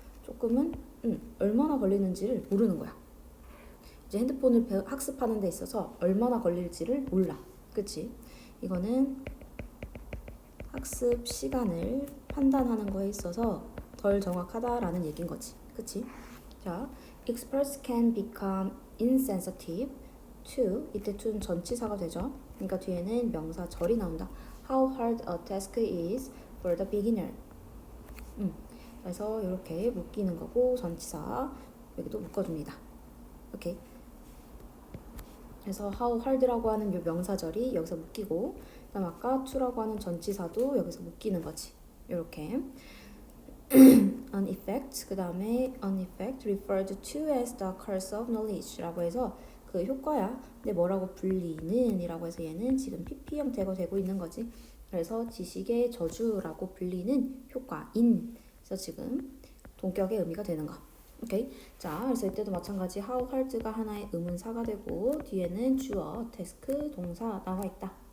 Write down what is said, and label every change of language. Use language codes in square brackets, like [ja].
[ko] 조금은 얼마나 걸리는지를 모르는 거야. 이제 핸드폰을 학습하는 데 있어서 얼마나 걸릴지를 몰라. 그치? 이거는 학습 시간을 판단하는 거에 있어서 덜 정확하다라는 얘기인 거지. 그치? 자, [en] experts can become insensitive to [ko] 이때 to는 전치사가 되죠. 그러니까 뒤에는 명사절이 나온다. [en] How hard a task is for the beginner. [ko] 그래서 이렇게 묶이는 거고 전치사 여기도 묶어줍니다. 오케이. 그래서 how hard라고 하는 이 명사절이 여기서 묶이고 그다음 아까 to라고 하는 전치사도 여기서 묶이는 거지. 이렇게 [en] an effect 그 다음에 an effect referred to as the curse of knowledge [ko] 라고 해서 그 효과야. 근데 뭐라고 불리는 이라고 해서 얘는 지금 PP 형태가 되고 있는 거지. 그래서 지식의 저주라고 불리는 효과인. 그래서 지금 동격의 의미가 되는 거. 오케이. 자, 그래서 이때도 마찬가지 how hard가 하나의 의문사가 되고 뒤에는 주어, task, 동사 나와 있다.